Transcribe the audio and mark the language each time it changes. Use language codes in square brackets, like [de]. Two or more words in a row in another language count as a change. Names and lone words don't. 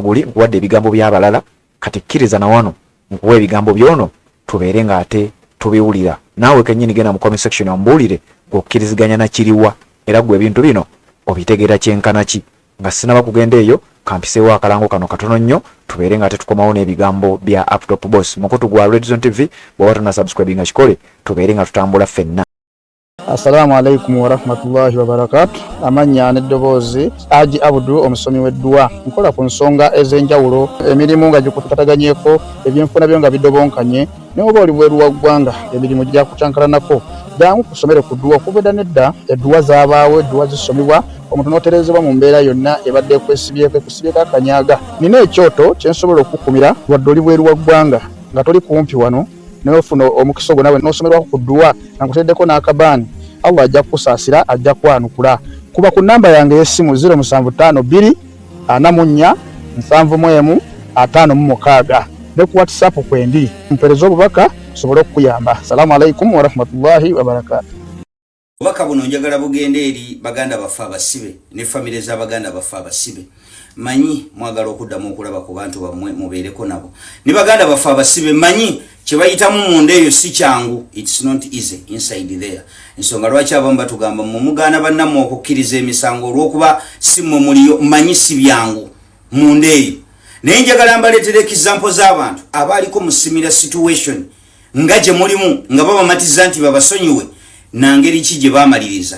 [lg] guli nkuwadde ebigambo by'abalala kati kkiriza na wano nkuwa ebigambo by'ono tubeere nga ate tubiwulira naawe kennyini genda mu [en] comment section [lg] ombuulire gweokkiriziganya nakiriwa era gwe ebintu bino obitegeera kyenkana ki nga sinaba kugenda eyo kampiseewo akalango kano katono nnyo tubeere nga ate tukomawo n'ebigambo bya Uptop Boss mukutu gwa Red Zone TV bw'oba tonasubscribinga kikole tubeere nga tutambula ffenna. [ar] السلام عليكم ورحمة الله وبركاته. [lg] Amanya n'eddoboozi Haji Abdul omusomi w'eddua nkola ku nsonga ez'enjawulo emirimu nga gikutukataganyeeko ebyenfuna byo nga bidobonkanye n'oba oli bweru wa ggwanga emirimu gya kucankalanako jangu kusomere ku ddua okuvudda nedda eddua zaabaawo eddua zisomibwa omuntu n'oterezebwa mu mbeera yonna ebadde ekwesibyeko akanyaaga nina ekyoto kyensobola okukumira wadde oli bweru wa ggwanga nga toli kumpi wano n'ofuna omukisa ogwo nawe n'osomerwako ku ddua nakuteddeko n'akabaani Allah ajja kusaasira ajja kwanukula kuba ku namba yange y'essimu 0752 44 71 56 ne ku WhatsApp kwendi mpereza obubaka sobole okuyamba. [ar] السلام عليكم ورحمة الله وبركاته. [lg] Obubaka buno njagala bugende eri baganda baffe abasibe ne famire z'abaganda baffe abasibe manyi mwagala okuddamu okulaba ku bantu bammwe mubeereko nabo ne baganda baffe abasibe manyi kyebayitamu munda eyo si kyangu, [en] it's not easy inside there. [lg] Ensonga lwaki abamu batugamba mugaana bannammwe okukkiriza emisango olw'okuba si mmwe muliyo manyi si byangu munda eyo. Naye njagala mbaleetere example z'abantu abaaliko mu [en] similar situation [lg] nga gye mulimu nga babamatiza nti babasonyiwe na ngeri ki gye baamaliriza.